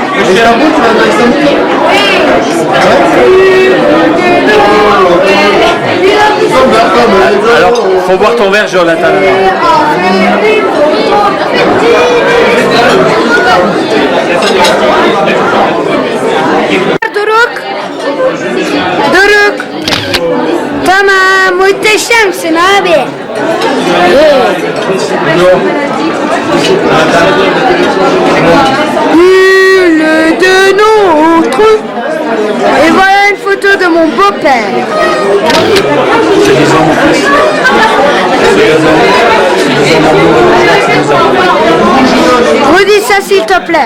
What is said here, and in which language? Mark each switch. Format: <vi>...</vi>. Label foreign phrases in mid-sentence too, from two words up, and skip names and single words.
<fr>Alors, faut boire ton verre, Jonathan.</fr> <tr>Doruk. Tamam, muhteşemsin abi.</tr> <fr>Une de nôtre. Et voilà une photo de mon beau-père. Redis ça s'il te plaît.</fr>